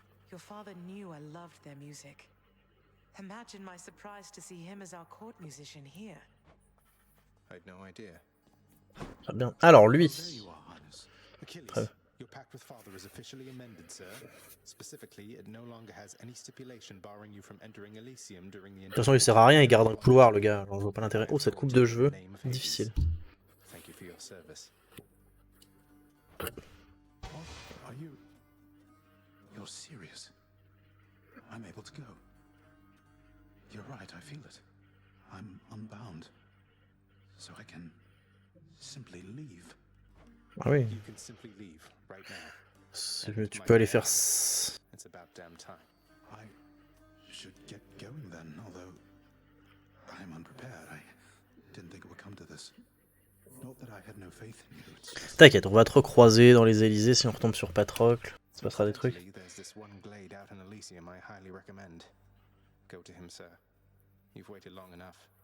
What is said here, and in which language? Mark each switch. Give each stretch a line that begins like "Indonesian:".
English: Your father knew I loved their music. Imagine my surprise to see him as our court musician here. I had no idea.
French: Très bien. Alors, lui.
English: Achilles, your pact with Father is officially amended, sir. Specifically, it no longer has any stipulation barring you from entering Elysium during the...
French: De toute façon, il sert à rien, il garde un couloir, le gars. Alors, je vois pas l'intérêt. Oh, cette coupe de cheveux. Difficile.
English: Thank you for your service. Are you... You're serious? I'm able to go. You're right, I feel it. I'm unbound. So I can simply leave.
French: Ah oui.
English: You can simply leave right now.
French: Tu peux aller faire...
English: It's about damn time. I should get going then, although I'm unprepared. I didn't think it would come to this. Not that I had no faith in you. It's just...
French: T'inquiète, on va te recroiser dans les Élysées si on retombe sur Patrocle. Ça se passera des trucs.
English: There's this one glade out in Elysium I highly recommend. Go to him, sir. You've waited long enough.